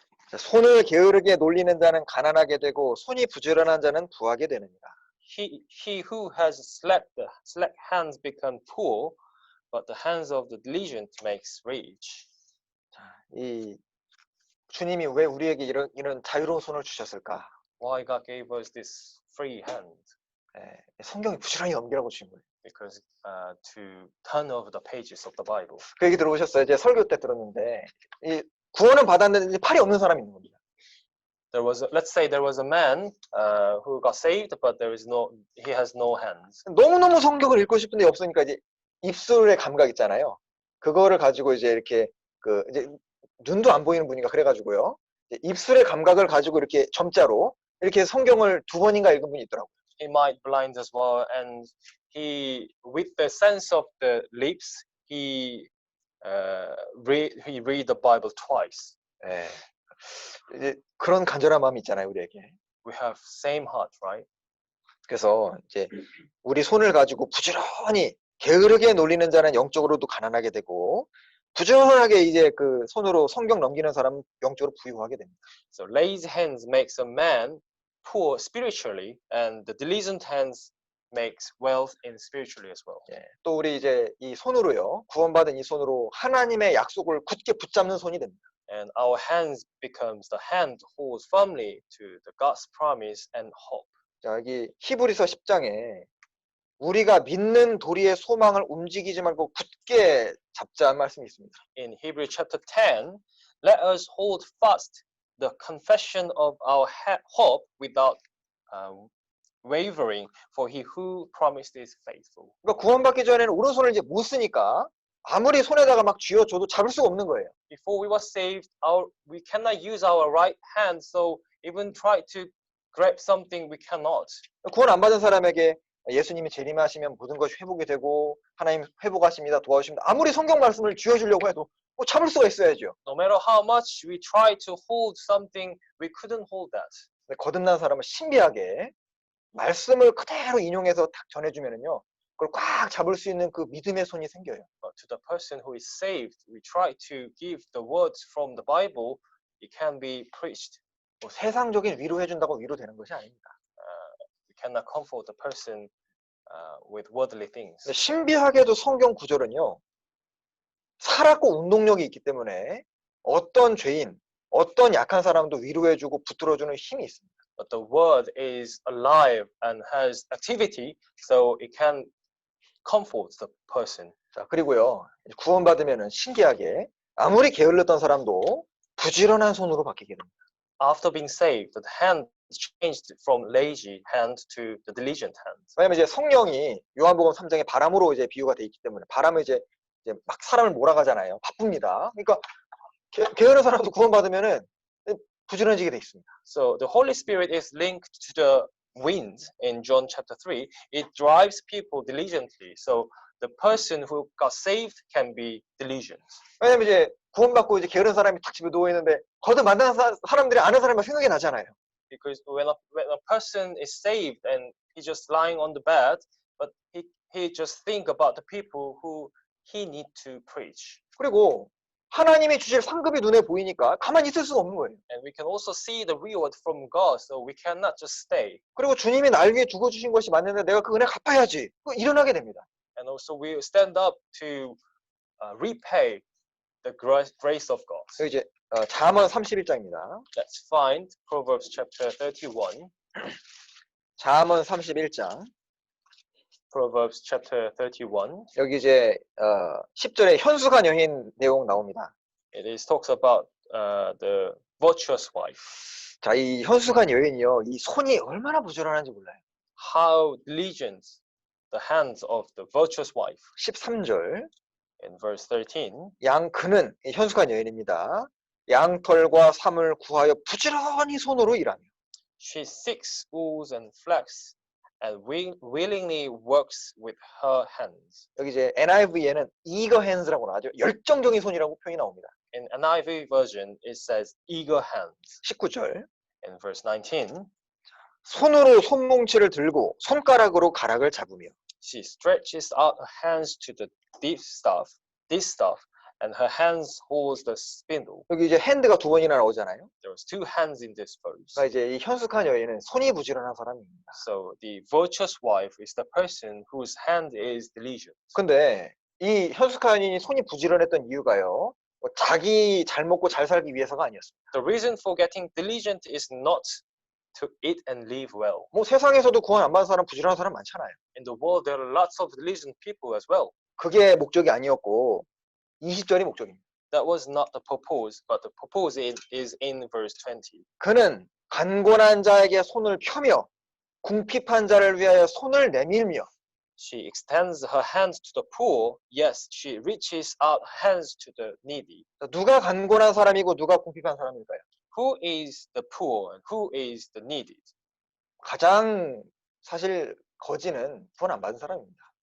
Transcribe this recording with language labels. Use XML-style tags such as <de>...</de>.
<ko>자, 손을 게으르게 놀리는 자는 가난하게 되고 손이 부지런한 자는 부하게 되느니라.</ko> <en>He who has slack hands become poor, but the hands of the diligent makes rich.</en> <ko>이 주님이 왜 우리에게 이런 자유로운 손을 주셨을까?</ko> <en>Why God gave us this free hand?</en> <ko>예, 성경이 부지런히 넘기라고 주신 거예요.</ko> <en>Because to turn over the pages of the Bible.</en> <ko>그 얘기 들어보셨어요? 제 설교 때 들었는데 이 구원은 받았는데 팔이 없는 사람이 있는 겁니다.</ko> <en>Let's say there was a man who got saved, but he has no hands.</en> <ko>너무너무 성경을 읽고 싶은데 없으니까 이제 입술의 감각 있잖아요. 그거를 가지고 이제 이렇게 이제 눈도 안 보이는 분인가 그래가지고요. 입술의 감각을 가지고 이렇게 점자로 이렇게 성경을 2번인가 읽은 분이 있더라고요.</ko> <en>He might blind as well, and he, with the sense of the lips, he read the Bible twice.</en> <ko>예. 이제 그런 간절한 마음이 있잖아요, 우리에게.</ko> <en>We have same heart, right?</en> <ko>그래서 이제 우리 손을 가지고 부지런히 게으르게 놀리는 자는 영적으로도 가난하게 되고 부지런하게 이제 그 손으로 성경 넘기는 사람은 영적으로 부유하게 됩니다.</ko> <en>So lazy hands makes a man poor spiritually, and the diligent hands makes wealth in spiritually as well.</en> <ko>예. 또 우리 이제 이 손으로요, 구원받은 이 손으로 하나님의 약속을 굳게 붙잡는 손이 됩니다.</ko> <en>And our hands becomes the hand holds firmly to the God's promise and hope.</en> <ko>자, 여기 히브리서 10장에 우리가 믿는 도리의 소망을 움직이지 말고 굳게 잡자는 말씀이 있습니다.</ko> <en>In Hebrew chapter 10, let us hold fast the confession of our hope without wavering, for he who promised is faithful.</en> <ko>그러니까 구원받기 전에는 오른손을 이제 못 쓰니까 아무리 손에다가 막 쥐어줘도 잡을 수가 없는 거예요.</ko> <en>Before we were saved, we cannot use our right hand, so even try to grab something we cannot.</en> <ko>구원 안 받은 사람에게 예수님이 재림하시면 모든 것이 회복이 되고 하나님 회복하십니다, 도와주십니다. 아무리 성경 말씀을 쥐어주려고 해도 뭐 잡을 수가 있어야죠.</ko> <en>No matter how much we try to hold something, we couldn't hold that.</en> <ko>거듭난 사람은 신비하게 말씀을 그대로 인용해서 딱 전해주면은요, 그걸 꽉 잡을 수 있는 그 믿음의 손이 생겨요.</ko> <en>But to the person who is saved, we try to give the words from the Bible, it can be preached.</en> <ko>뭐 세상적인 위로해준다고 위로되는 것이 아닙니다.</ko> <en>We cannot comfort the person with worldly things.</en> <ko>근데 신비하게도 성경 구절은요, 살았고 운동력이 있기 때문에 어떤 죄인, 어떤 약한 사람도 위로해주고 붙들어주는 힘이 있습니다.</ko> <en>But the word is alive and has activity, so it can comfort the person.</en> <ko>자, 그리고요, 구원받으면은 신기하게 아무리 게을렀던 사람도 부지런한 손으로 바뀌게 됩니다.</ko> <en>After being saved, the hand changed from lazy hand to the diligent hand.</en> <ko>왜냐면 이제 성령이 요한복음 3장에 바람으로 이제 비유가 돼 있기 때문에 바람을 이제 막 사람을 몰아가잖아요. 바쁩니다. 그러니까 게으른 사람도 구원받으면은 부지런해지게 돼 있습니다.</ko> <en>So the Holy Spirit is linked to the wind in John chapter 3. It drives people diligently. So the person who got saved can be diligent.</en> <ko>왜냐면 이제 구원받고 이제 게으른 사람이 탁 집에 누워 있는데 거듭 만난 사람들이 아는 사람만 생각이 나잖아요.</ko> <en>Because when a person is saved and he's just lying on the bed, but he just think about the people who he need to preach.</en> <ko>그리고 하나님이 주실 상급이 눈에 보이니까 가만히 있을 수가 없는 거예요.</ko> <en>And we can also see the reward from God, so we cannot just stay.</en> <ko>그리고 주님이 날 위해 죽어주신 것이 맞는데 내가 그 은혜 갚아야지. 일어나게 됩니다.</ko> <en>And also we stand up to repay the grace of God.</en> <ko>여기 이제 잠언 31장입니다.</ko> <en>Let's find Proverbs chapter 31.</en> <ko>잠언 31장.</ko> <en>Proverbs chapter 31.</en> <ko>여기 이제 10절에 현수간 여인 내용 나옵니다.</ko> <en>It talks about the virtuous wife.</en> <ko>자, 이 현수간 여인이요, 이 손이 얼마나 부지런한지 몰라요.</ko> <en>How diligent the hands of the virtuous wife.</en> <ko>13절.</ko> <en>In verse 13.</en> <ko>그는 현수간 여인입니다. 양털과 삼을 구하여 부지런히 손으로 일하며.</ko> <en>She seeks wool and flax and willingly works with her hands.</en> <ko>여기 이제 NIV에는</ko> <en>eager hands</en> <ko>라고 나와죠. 열정적인 손이라고 표현이 나옵니다.</ko> <en>In NIV version, it says eager hands.</en> <ko>19절.</ko> <en>In verse 19,</en> <ko>손으로 손뭉치를 들고 손가락으로 가락을 잡으며.</ko> <en>she stretches out her hands to the distaff, and her hands holds the spindle.</en> <ko>여기 이제 핸드가 두 번이나 나오잖아요.</ko> <en>There was two hands in this verse.</en> <ko>그러니까 이제 이 현숙한 여인은 손이 부지런한 사람입니다.</ko> <en>So the virtuous wife is the person whose hand is diligent.</en> <ko>근데 이 현숙한 여인이 손이 부지런했던 이유가요. 자기 잘 먹고 잘 살기 위해서가 아니었습니다.</ko> <en>The reason for getting diligent is not to eat and live well.</en> <ko>뭐 세상에서도 구원 안 받은 사람 부지런한 사람 많잖아요.</ko> <en>In the world, there are lots of diligent people as well.</en> <ko>그게 목적이 아니었고 20절이 목적입니다.</ko> <en>That was not the purpose, but the purpose is in verse 20.</en> <ko>그는 간곤한 자에게 손을 펴며 궁핍한 자를 위하여 손을 내밀며.</ko> <en>She extends her hands to the poor. Yes, she reaches out hands to the needy.</en> <ko>누가 간곤한 사람이고 누가 궁핍한 사람일까요?</ko> <en>Who is the poor and who is the needy?</en> <ko>가장 사실 거지는 구원 안 받은 사람입니다.</ko>